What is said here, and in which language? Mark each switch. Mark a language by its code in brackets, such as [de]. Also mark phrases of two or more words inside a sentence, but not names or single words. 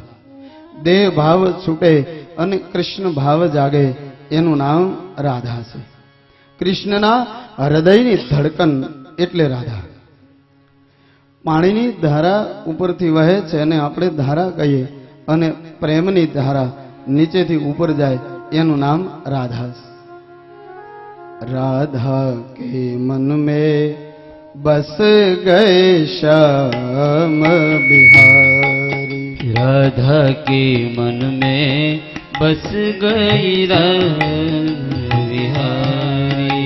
[gu] દેહ ભાવ છૂટે અને કૃષ્ણ ભાવ જાગે, એનું નામ રાધા છે. કૃષ્ણના હૃદયની ધડકન એટલે રાધા. પાણીની ધારા ઉપરથી વહે છે અને આપણે ધારા કહીએ, અને પ્રેમની ધારા નીચેથી ઉપર જાય, એનું નામ રાધા છે. [hi] राधा के मन में बस गए श्याम बिहारी. राधा के मन में बस गई बिहारी.